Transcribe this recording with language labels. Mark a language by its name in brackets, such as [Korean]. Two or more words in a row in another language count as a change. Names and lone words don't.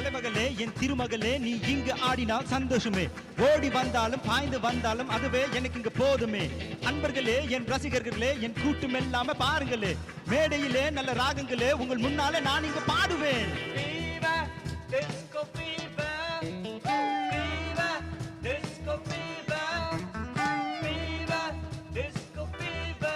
[Tamil] மகளே என் திருமகளே நீ இங்கு ஆடினால் சந்தோஷமே ஓடி வந்தாலும் பாய்ந்து வந்தாலும் அதுவே எனக்கு இங்க போதுமே அன்பர்களே என் ரசிகர்களே என் கூட்டம் எல்லாம பாருங்களே மேடையிலே நல்ல ராகங்களே உங்கள் முன்னாலே நான் இங்க பாடுவேன் [English] Viva Disco Fever. Viva Disco Fever. Viva Disco Fever.